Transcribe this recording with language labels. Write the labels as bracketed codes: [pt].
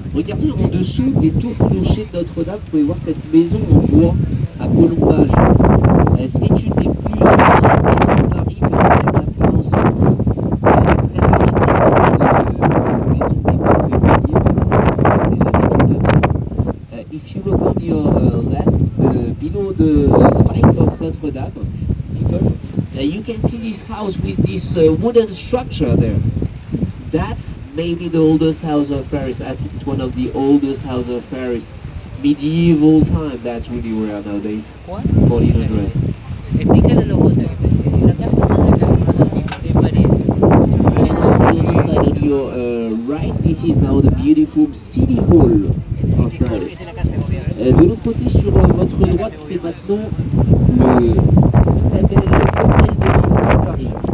[fr] Regardez en dessous des tours clochers de Notre-Dame, vous pouvez voir cette maison en bois à colombage. C'est une des plus anciennes maisons de Paris, peut-être même la plus ancienne qui est très rare de maison d'époque médiévale des années 1900. [en] If you look on your left, below the spike of Notre Dame steeple, you can see this house with this wooden structure there. That's maybe the oldest house of Paris, at least one of the oldest houses of Paris. Medieval time, that's really rare nowadays. [es] ¿Cuál? 1400. Explícale lo que la casa más de pared. [en] And on the other side on your right, this is now the beautiful City Hall of Paris. [es] Es la casa de gobierno. [fr] De l'autre côté, sur votre droite, c'est maintenant le très bel hôtel de ville de Paris.